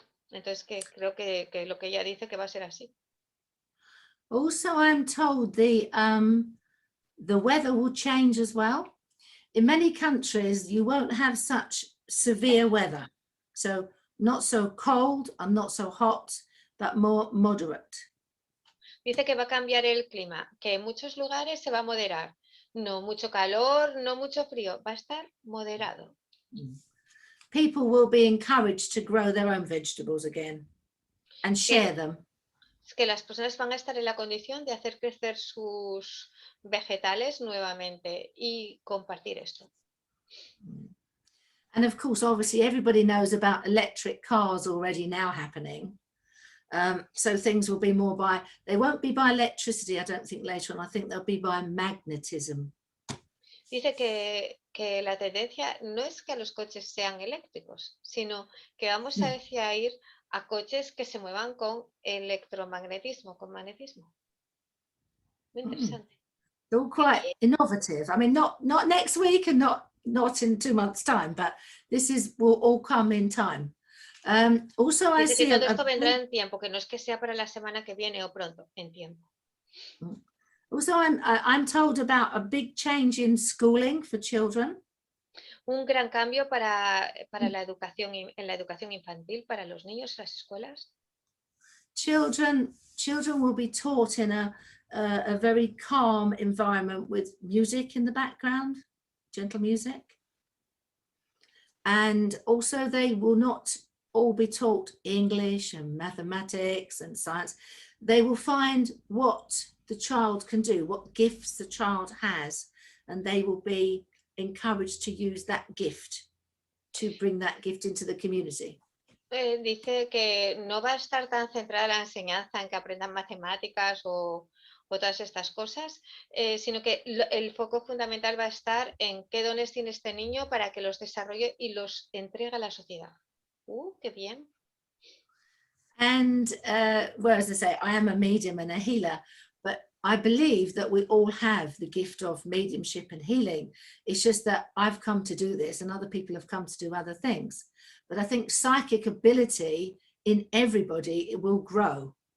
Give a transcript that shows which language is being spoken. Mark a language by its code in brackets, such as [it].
[es] Entonces creo que lo que ella dice que va a ser así. [en] Also, I'm told the weather will change as well. In many countries, you won't have such severe weather. So not so cold and not so hot, but more moderate. [es] Dice que va a cambiar el clima, que en muchos lugares se va a moderar. No mucho calor, no mucho frío, va a estar moderado. [en] People will be encouraged to grow their own vegetables again and share them. [es] Es que las personas van a estar en la condición de hacer crecer sus vegetales nuevamente y compartir esto. [en] And of course, obviously, everybody knows about electric cars already now happening. So things will be more they won't be by electricity, I don't think, later on. I think they'll be by magnetism. [es] Dice que la tendencia no es que los coches sean eléctricos, sino que vamos a ir a coches que se muevan con electromagnetismo, con magnetismo. Muy interesante. [en] They're all quite innovative. I mean, not next week and not in 2 months' time, but will all come in time. Also, I see [es] que todo esto vendrá en tiempo, que no es que sea para la semana que viene o pronto, en tiempo. [en] Also, I'm told about a big change in schooling for children. [es] Un gran cambio para la educación, en la educación infantil para los niños en las escuelas. [en] Children will be taught in a very calm environment with music in the background, gentle music. And also they will not all be taught English and mathematics and science. They will find what the child can do, what gifts the child has, and they will be encouraged to use that gift, to bring that gift into the community. [es] Dice que no va a estar tan centrada la enseñanza en que aprendan matemáticas o todas estas cosas, sino que el foco fundamental va a estar en qué dones tiene este niño para que los desarrolle y los entregue a la sociedad. ¡Qué bien! [en] And well, as I say, I am a medium and a healer, but I believe that we all have the gift of mediumship and healing. It's just that I've come to do this and other people have come to do other things. But I think psychic ability in everybody, it will grow.